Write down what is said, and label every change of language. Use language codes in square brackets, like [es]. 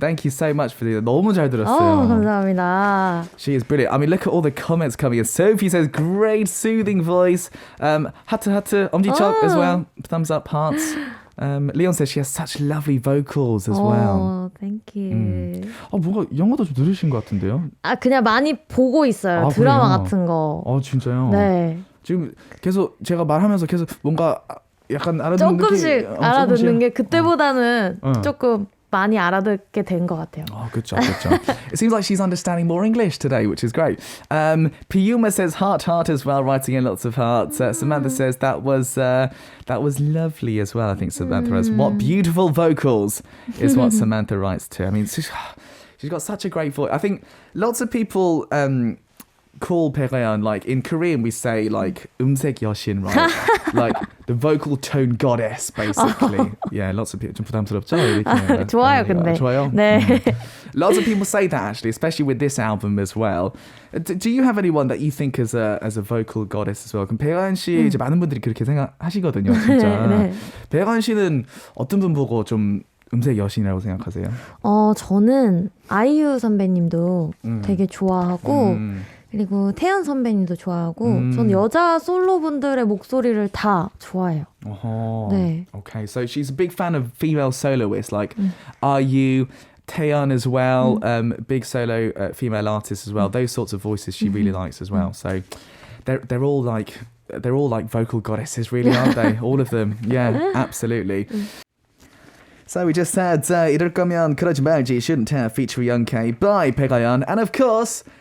[en] Thank you so much for the [ko] 너무 잘 들었어요. 감사합니다. [en] She is brilliant. I mean, look at all the comments coming in. Sophie says, great soothing voice. 하트, 엄지척 as well. Thumbs up, hearts. Leon says she has such lovely vocals as well. Thank you. [ko] 뭔가 영어도 좀 들으신 것 같은데요? 그냥 많이 보고 있어요. 드라마 그래요? 같은 거. 진짜요? 네. 지금 계속 제가 말하면서 계속 뭔가 약간 알아듣는 조금씩 알아듣는 게 그때보다는 조금 많이 알아듣게 된 것 같아요. 그렇죠. [en] It seems like she's understanding more English today, which is great. Piyuma says heart as well, writing in lots of hearts. Samantha says that was lovely as well. I think Samantha has. What beautiful vocals is what Samantha writes too. I mean, she's got such a great voice. I think lots of people call Baek A Yeon, like in Korean we say like 음색 여신, right? Like the vocal tone goddess, basically. [ko] Yeah, lots of people. 좀 부담스럽죠? 이렇게. 좋아요, 근데. 좋아요? 네. [en] Lots of people say that actually, especially with this album as well. Do you have anyone that you think as a vocal goddess as well? [ko] 그럼 배가연 씨 이제 많은 분들이 그렇게 생각하시거든요, 진짜. 네. 배가연 씨는 어떤 분 보고 좀 음색 여신이라고 생각하세요? 저는 아이유 선배님도 되게 좋아하고 그리고 태연 선배님도 좋아하고 전 여자 솔로분들의 목소리를 다 좋아해요. 네. [en] Okay, so she's a big fan of female soloists like IU, Taeyeon as well, big solo female artists as well. Those sorts of voices she really likes as well. So they're all like vocal goddesses, really, aren't they? All of them. Yeah, absolutely. So we just had 이럴 거면 그러지 말지, shouldn't have, featuring Young K by Baek A Yeon, and of course.